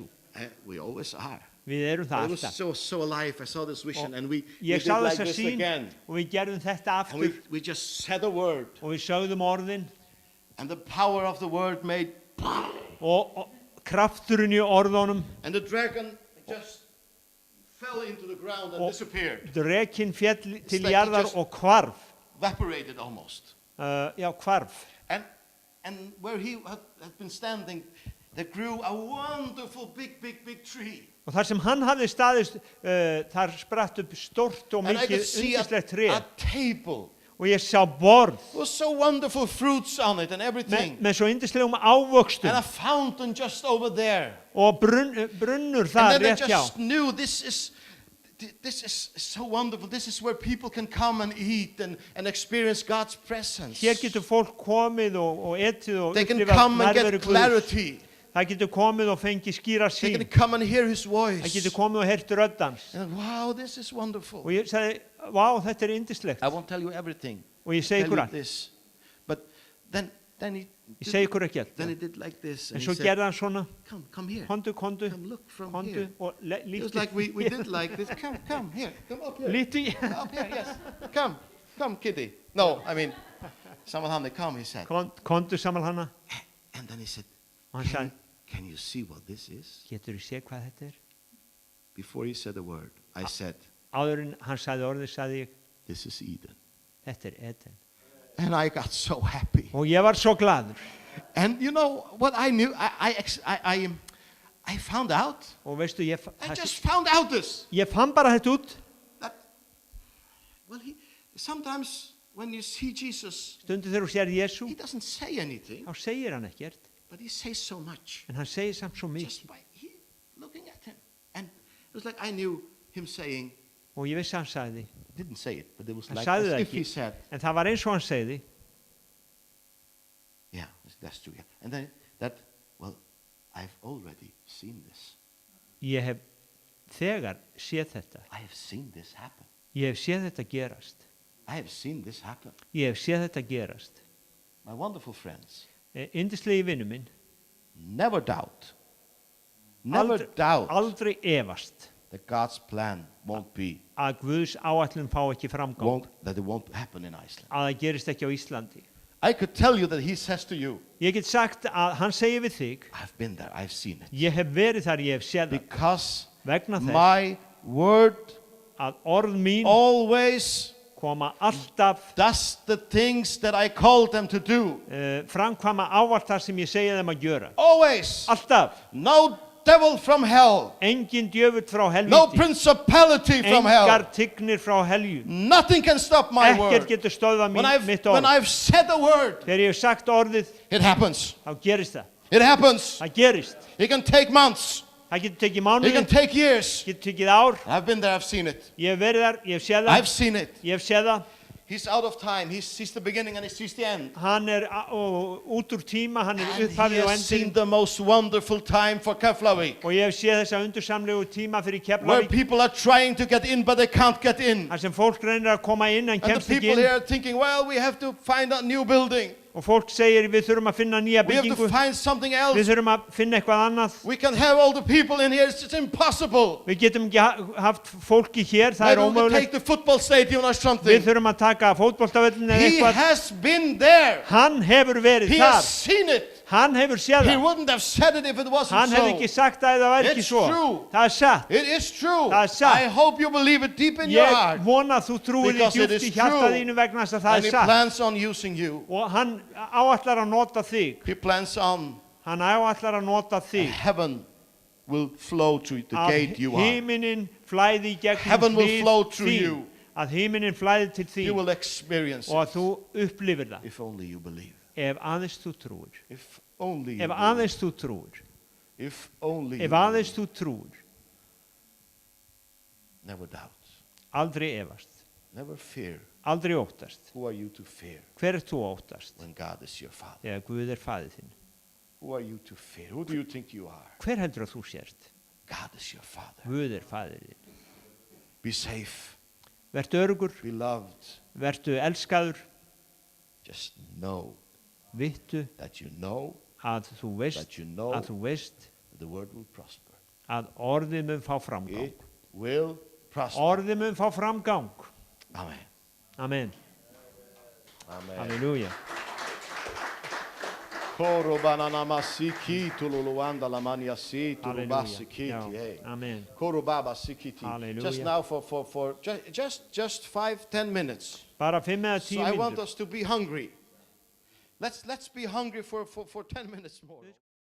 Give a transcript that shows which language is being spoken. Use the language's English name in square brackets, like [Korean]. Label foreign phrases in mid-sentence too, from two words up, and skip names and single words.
[English] We always are. [Icelandic] Við erum [English] It [Icelandic] það [English] was [Icelandic] alltaf. [English] so alive. I saw this vision, and we [Icelandic] Ég [English] did [Icelandic] sá [English] like [Icelandic] þessa [English] this [Icelandic] sýn [English] again. [Icelandic] og við gerðum þetta [English] And [Icelandic] aftur [English] we just said a word, [Icelandic] og við sögðum orðin [English] and the power of the word made, [Icelandic] og krafturinn í orðunum. [English] and the dragon just fell into the ground and [Icelandic] Og [English] disappeared, [Icelandic] drekinn féll til [English] like he [Icelandic] jarðar [English] just- [Icelandic] og hvarf. [English] evaporated almost. [Icelandic] Já, hvarf. [English] And where he had been standing, there grew a wonderful big tree. [Icelandic] Og þar sem hann hafði staðist, þar spratt upp stórt og [English] And I [Icelandic] mikið [English] could see [Icelandic] yndislegt tré. [English] a table [Icelandic] Og ég sá borð [English] with so wonderful fruits on it and everything. [Icelandic] með svo yndislegum ávöxtum [English] And a fountain just over there. [Icelandic] og brunnur [English] And [Icelandic] þar [English] then I [Icelandic] rétt hjá. [English] just knew this is so wonderful. This is where people can come and eat and experience God's presence. [Icelandic] Hér getur fólk komið og etið og [English] They can [Icelandic] upplifað [English] come and [Icelandic] nærveru [English] get [Icelandic] Guðs. [English] clarity. [Icelandic] Það getur komið og fengið skýra [English] They [Icelandic] sín. [English] can come and hear His [Icelandic] Það [English] voice. [Icelandic] getur komið og heyrt rödd hans. [English] And wow, this is wonderful. [Icelandic] Og ég sagði, vá, þetta er yndislegt. [English] I won't tell you everything. [Icelandic] Og ég segi [English] Tell [Icelandic] ykkur [English] you [Icelandic] allt. [English] this. But then he [Icelandic] Ég segi ykkur ekki [English] then he [Icelandic] allt. [English] did like this. [Icelandic] En [English] And he [Icelandic] svo [English] said, [Icelandic] gerði hann svona, [English] come here. [Icelandic] kondu, [English] Come look from [Icelandic] kondu [English] here. [Icelandic] og [English] It was [Icelandic] líti. [English] like we did like this. Come here. Come up here. [Icelandic] Líti. [English] Up here, yes. Come, kitty. No, I mean, Samalhamne, come, he said. [Icelandic] Kondu saman hana. [English] And then he said, [Icelandic] Og hann sagði, [English] can you see what this is? [Icelandic] getur þú séð hvað þetta er? [English] Before he said a word, I said, [Icelandic] Áður en hann sagði orðið, sagði ég, [English] this is Eden. [Icelandic] þetta er Eden. [English] And I got so happy. [Icelandic] Og ég var svo gladur. [English] And you know what I knew? I found out. [Icelandic] Og veistu, [English] I just found out this. [Icelandic] ég fann bara þetta út. [English] That, well, sometimes when you see Jesus, [Icelandic] Stundu þegar þú sér Jesú, [English] he doesn't say anything, [Icelandic] þá segir hann ekkert. [English] but he says so much. [Icelandic] En hann segir samt svo [English] Just [Icelandic] mikið. [English] by looking at him. And it was like I knew him saying, [Icelandic] Og ég vissi hann sagði. [English] didn't say it, but it was [Icelandic] Hann [English] like [Icelandic] sagði [English] as [Icelandic] það [English] if he [Icelandic] ekki. [English] said, [Icelandic] En það var eins og hann segði. [English] yeah, that's true. Yeah. And then well, I've already seen this. [Icelandic] Ég hef þegar séð þetta. [English] I have seen this happen. [Icelandic] Ég hef séð þetta gerast. [English] I have seen this happen. [Icelandic] Ég hef séð þetta gerast. [English] My wonderful friends, [Icelandic] Yndislegi vinnu minn. [English] never doubt. Never doubt [Icelandic] Aldrei efast [English] that God's plan won't be, [Icelandic] að Guðs áætlun fá ekki framgang. [English] that it won't happen in Iceland. [Icelandic] Að það gerist ekki á Íslandi. [English] I could tell you that he says to you, [Icelandic] Ég get sagt að hann segir við þig, [English] I've been there, I've seen it. [Icelandic] ég hef verið þar, ég hef séð það. [English] Because [Icelandic] Vegna þess [English] my word [Icelandic] að orð mín [English] always [Icelandic] koma alltaf [English] does the things that I called them to do. [Icelandic] framkvæma ávallt það sem ég segi þeim að gjöra. [English] Always. [Icelandic] Alltaf. [English] No devil from hell. [Icelandic] Engin djöfull frá [English] No [Icelandic] helvíti. [English] principality from hell. [Icelandic] Engar tignir frá helju. [English] Nothing can stop my [Icelandic] Ekkert [English] word. [Icelandic] getur stöðvað mitt [English] When [Icelandic] orð. [English] I've said the word, [Icelandic] Þegar ég hef sagt orðið, [English] it happens. [Icelandic] þá gerist það. [English] It happens. [Icelandic] Það gerist. [English] It can take months. [Icelandic] Það getur tekið [English] It [Icelandic] mánuði, [English] can take years. [Icelandic] getur tekið ár. [English] I've been there, I've seen it. [Icelandic] Ég hef verið þar, ég hef séð [English] I've [Icelandic] það. [English] seen it. [Icelandic] Ég hef séð það. [English] He's out of time. He sees the beginning and he sees the end. [Icelandic] Hann er út úr tíma, hann er [English] And he [Icelandic] upphafið og [English] has seen [Icelandic] endurinn. [English] the most wonderful time for Keflavik, [Icelandic] Og ég hef séð þessa undursamlegu tíma fyrir [English] where [Icelandic] Keflavík. [English] people are trying to get in, but they can't get in. [Icelandic] Þar sem fólk reynir að koma inn en [English] And the [Icelandic] kemst ekki [English] people [Icelandic] inn. [English] here are thinking, well, we have to find a new building. [Icelandic] Og fólk segir við þurfum að finna nýja [English] We have to [Icelandic] byggingu. [English] find something [Icelandic] Við [English] else. [Icelandic] þurfum að finna eitthvað annað. [English] We can have all the people in here. It's just impossible. [Icelandic] Við getum ekki haft fólki hér, það er [English] Maybe we can take [Icelandic] ómögulegt. [English] the football stadium or [Icelandic] Við [English] something. [Icelandic] þurfum að taka fótboltavöllin eða [English] He [Icelandic] eitthvað. [English] has been there. [Icelandic] Hann hefur verið [English] He has [Icelandic] þar. [English] seen it. [Icelandic] Hann hefur séð [English] He [Icelandic] það. [English] wouldn't have said it if it wasn't [Icelandic] Hann hefði ekki [English] so. [Icelandic] sagt það eða það væri ekki [English] It's [Icelandic] svo. [English] true. [Icelandic] Það er satt. [English] It is true. [Icelandic] Það er satt. [English] I hope you believe it deep in your [Icelandic] Ég [English] heart. [Icelandic] vona að þú trúir því [English] Because it [Icelandic] djúpt [English] is [Icelandic] í hjarta [English] true. [Icelandic] þínu vegna þess að það [English] And [Icelandic] er [English] he [Icelandic] satt. [English] plans on using you. [Icelandic] Og hann áætlar að nota þig. [English] He plans on [Icelandic] Hann áallar að nota [English] And [Icelandic] þig. [English] heaven will flow through the gate you are. [Icelandic] Himinin flæði í gegnum [English] Heaven will [Icelandic] hlið [English] flow through [Icelandic] þín. [English] you. [Icelandic] Að himinin flæði til [English] You [Icelandic] þín [English] will experience [Icelandic] og að [English] it [Icelandic] þú upplifir það. [English] if only you believe. [Icelandic] Ef aðeins þú trúir. [English] If only you [Icelandic] Ef [English] believe. [Icelandic] aðeins þú trúir. [English] If only you [Icelandic] Ef aðeins [English] believe. [Icelandic] þú trúir. [English] Never doubt. [Icelandic] Aldrei efast. [English] Never fear. [Icelandic] Aldrei óttast. [English] Who are you to fear [Icelandic] Hver er þú að óttast? [English] when God is your Father? [Icelandic] Þegar Guð er faðir þinn. [English] Who are you to fear? Who do you think you are? [Icelandic] Hver heldur að þú sért? [English] God is your Father. [Icelandic] Guð er faðir þinn. [English] Be safe. [Icelandic] Vertu örugur, [English] Be loved. [Icelandic] vertu elskaður, [English] Just know [Icelandic] vittu [English] that you know [Icelandic] að þú veist, [English] that you know [Icelandic] að þú veist [English] the word will prosper. [Icelandic] að orðið mun fá framgang. [English] It will prosper. [Icelandic] Orðið mun fá framgang. [English] Amen. [Icelandic] Amen. [English] Amen. [Icelandic] Halleluja. Koro banana masiki tululuanda la mania si Halleluja. tulubasikiti. Já. Hey. Amen. Koro baba sikiti. [English] Hallelujah. Just now for just 5-10 minutes. [Icelandic] Bara 5 eða 10 [English] So I want [Icelandic] mínútur. [English] us to be hungry. Let's be hungry for 10 minutes more.